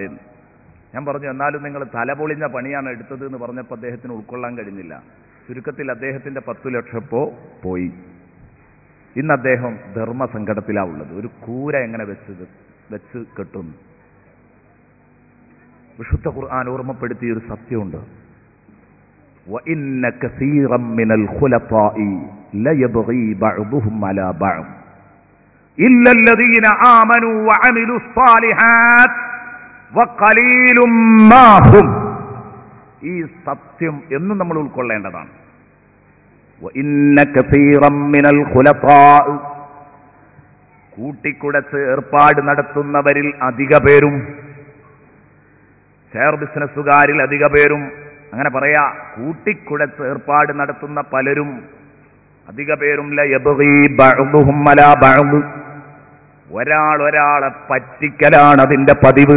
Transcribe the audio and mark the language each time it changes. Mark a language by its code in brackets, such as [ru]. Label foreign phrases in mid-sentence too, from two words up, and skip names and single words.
[ml] ഞാൻ പറഞ്ഞു, എന്നാലും നിങ്ങൾ തലപൊളിഞ്ഞ പണിയാണ് എടുത്തത് എന്ന് പറഞ്ഞപ്പോൾ അദ്ദേഹത്തിന് ഉൾക്കൊള്ളാൻ കഴിഞ്ഞില്ല. ചുരുക്കത്തിൽ അദ്ദേഹത്തിന്റെ 10 ലക്ഷം പോയി. ഇന്ന് അദ്ദേഹം ധർമ്മസങ്കടത്തിലാണ് ഉള്ളത്. ഒരു കൂര എങ്ങനെ വെച്ച് കെട്ടുന്നു. വിശുദ്ധ ഖുർആൻ ഓർമ്മപ്പെടുത്തിയ ഒരു സത്യമുണ്ട്. [ar] وَإِنَّ كَثِيرًا مِنَ الْخُلَطَاءِ لَيَبْغِي بَعْضُهُمْ عَلَى بَعْضٍ إِلَّا الَّذِينَ آمَنُوا وَعَمِلُوا الصَّالِحَاتِ وَقَلِيلٌ مَا هُمْ. [ml] ഈ സത്യം എന്നും നമ്മൾ ഉൾക്കൊള്ളേണ്ടതാണ്. [ar] وَإِنَّ كَثِيرًا مِنَ الْخُلَطَاءِ [ml] കൂട്ടിക്കുടച്ച് ഏർപ്പാട് നടത്തുന്നവരിൽ അധിക പേരും, ഷെയർ ബിസിനസ്സുകാരിൽ അധിക പേരും, അങ്ങനെ പറയാ, കൂട്ടിക്കുടച്ച് ഏർപ്പാട് നടത്തുന്ന പലരും, അധിക പേരും [ar] ليبغي بعضهم على بعض, [ml] ഒരാളെ പറ്റിക്കലാണ് അതിന്റെ പതിവ്.